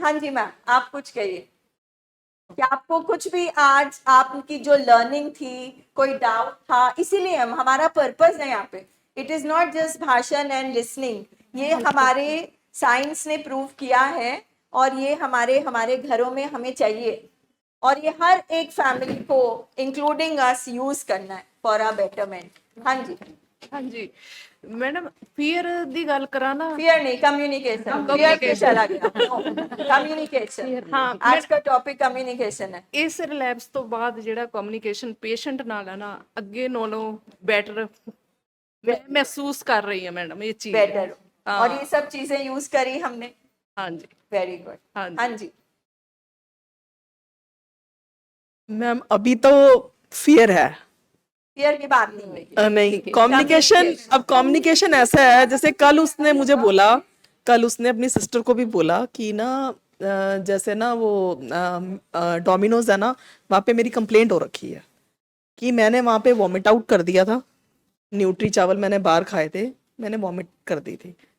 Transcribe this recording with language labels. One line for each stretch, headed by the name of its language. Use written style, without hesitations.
Hindi: हाँ जी मैम, आप कुछ कहिए कि आपको कुछ भी आज आपकी जो लर्निंग थी, कोई डाउट था, इसीलिए हमारा पर्पस है यहाँ पे,
English: it is not just भाषण and listening,
Hindi: ये हमारे साइंस ने प्रूव किया है और ये हमारे हमारे घरों में हमें चाहिए और ये हर एक फैमिली को
English: including us
Hindi: यूज करना है
English: For a betterment.
Hindi: हाँ जी।
Punjabi: हाँ जी मैडम, फियर दी गल करा ना,
Hindi: फियर नहीं, कम्युनिकेशन, फियर पे चला गया, कम्युनिकेशन, हाँ आज का टॉपिक कम्युनिकेशन है।
Punjabi: ਇਸ ਰਿਲੈਪਸ ਤੋਂ ਬਾਅਦ ਜਿਹੜਾ ਕਮਿਊਨੀਕੇਸ਼ਨ ਪੇਸ਼ੈਂਟ ਨਾਲ ਹੈ ਨਾ, ਅੱਗੇ ਨਾਲੋਂ ਬੈਟਰ
Hindi: मैं महसूस कर रही है मैडम ये चीज। बेटर और ये सब चीजें यूज करी हमने। हाँ जी वेरी गुड। हाँ जी मैम, अभी तो फियर है, फियर की बात नहीं हुई। नहीं कम्युनिकेशन, अब कम्युनिकेशन ऐसा है जैसे कल उसने मुझे बोला, कल उसने अपनी सिस्टर को भी बोला कि ना जैसे ना वो डोमिनोज है ना, वहाँ पे मेरी कंप्लेंट हो रखी है कि मैंने वहाँ पे वॉमिट आउट कर दिया था, न्यूट्री चावल मैंने बाहर खाए थे, मैंने वॉमिट कर दी थी।